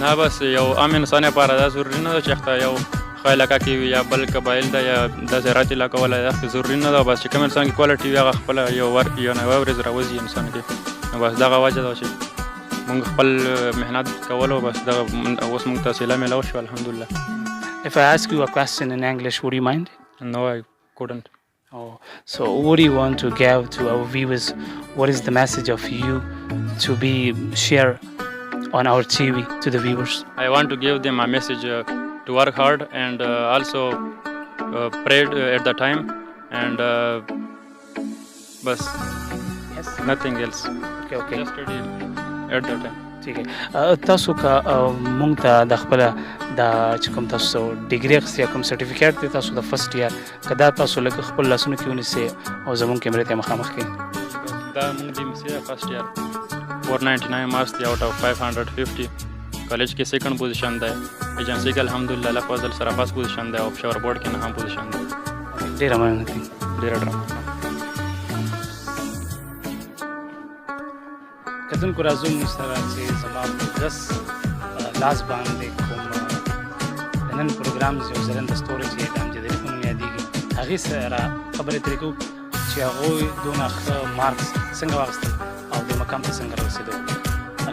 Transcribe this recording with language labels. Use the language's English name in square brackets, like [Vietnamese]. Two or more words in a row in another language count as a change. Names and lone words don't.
[Pashto] نه بس یو عام انسان لپاره دا ضروري نه ده چې ښه یو ښه علاقه کې وي یا بل قبایل ده یا داسې رات علاقه والا دا ضروري نه ده بس چې کوم انسان کې کوالټي وي هغه خپله یو ورځ راوځي انسان کې نو بس دغه وجه ده چې موږ خپل محنت کولو بس دغه اوس موږ ته سیله میلاو شو الحمدلله. [English] If I ask you a question in English, would you mind? No, I couldn't. Oh, so what do you want to give to our viewers? What is the message of you to be shared on our TV to the viewers? I want to give them a message to work hard and also pray at the time and bas Yes. nothing else. Okay. Just study at the time. [Urdu] ٹھیک ہے. [Pashto] تاسو که مونږ ته د خپله دا چې کوم تاسو ډیګري اخیستې یا کوم سرټیفیکیټ دی تاسو د [English] first year [Pashto] که دا تاسو لږ خپل لاسونو کې ونیسئ او زموږ کیمرې ته مخامخ کړئ؟ دا موږ د MCA [English] first year [Pashto] 499 مارکس دی [English] out of [Pashto] 550 کالج کې [English] second position [Pashto] دی ایجنسي کې الحمدلله الله فضل سره [English] first position [Pashto] دی او پېښور بورډ کې نهم پوزیشن دی. ډېره مننه کوي. ډېره ډرامه کتونکو راځو موږ سره چې زما په درس لاس باندې کوم د نن پروګرام یو ځلنده ستوري چې د امجد علي په نوم یادېږي هغې سره خبرې ترې کوو چې هغوی دونه ښه مارکس څنګه واخیستل او دې مقام ته څنګه رسېدو.